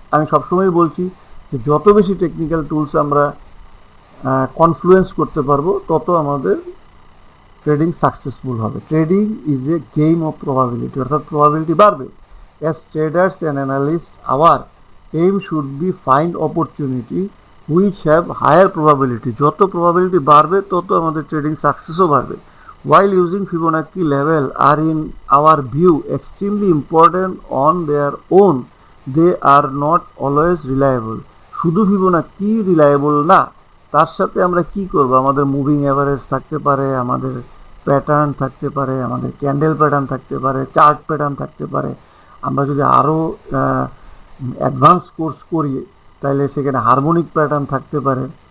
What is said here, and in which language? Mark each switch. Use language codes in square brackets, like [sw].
[bn] আমি সবসময় বলছি যে যত বেশি টেকনিক্যাল টুলস আমরা কনফ্লুয়েন্স করতে পারবো তত আমাদের ট্রেডিং সাকসেসফুল হবে। [en] trading is a game of probability, [bn] অর্থাৎ প্রবাবিলিটি বাড়বে। [en] As traders and analyst our aim should be find opportunity which have higher probability. [bn] যত প্রবাবিলিটি বাড়বে তত আমাদের ট্রেডিং সাকসেসও বাড়বে। [en] While using Fibonacci level are in our view extremely important on their own, they are not always reliable. [bn] শুধু Fibonacci reliable না, তার সাথে আমরা কি করব? আমাদের মুভিং এভারেজ থাকতে পারে, আমাদের প্যাটার্ন থাকতে পারে, আমাদের ক্যান্ডেল প্যাটার্ন থাকতে পারে, চার্ট প্যাটার্ন থাকতে পারে। আমরা যদি আরও অ্যাডভান্স কোর্স করি তাহলে সেখানে হারমোনিক প্যাটার্ন থাকতে পারে।